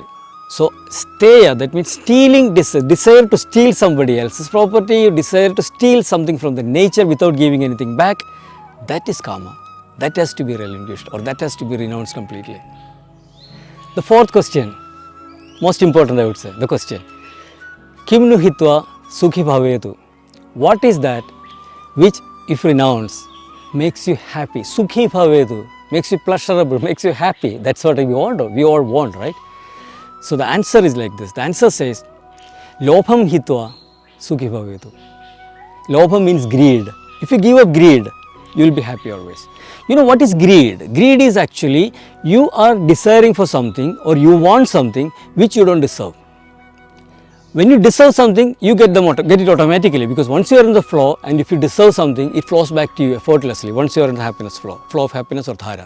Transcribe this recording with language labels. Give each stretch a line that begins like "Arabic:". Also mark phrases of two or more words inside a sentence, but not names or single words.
English: So steya, that means stealing desire to steal somebody else's property, you desire to steal something from the nature without giving anything back, that is kama. That has to be relinquished or that has to be renounced completely. The fourth question, most important I would say, the question,
Pali: Kim nu hitva sukhi bhavetu.
English: What is that which if renounced makes you happy?
Pali: Sukhi bhavetu,
English: makes you pleasurable, makes you happy. That's what we all want, right? So the answer is like this. The answer says,
Pali: Lobham hitva sukhi bhavetu.
English: Lobham means greed. If you give up greed, you will be happy always. You know what is greed? Greed is actually you are desiring for something or you want something which you don't deserve. When you deserve something, you get it automatically, because once you are in the flow and if you deserve something, it flows back to you effortlessly once you are in the happiness flow of happiness or dhara.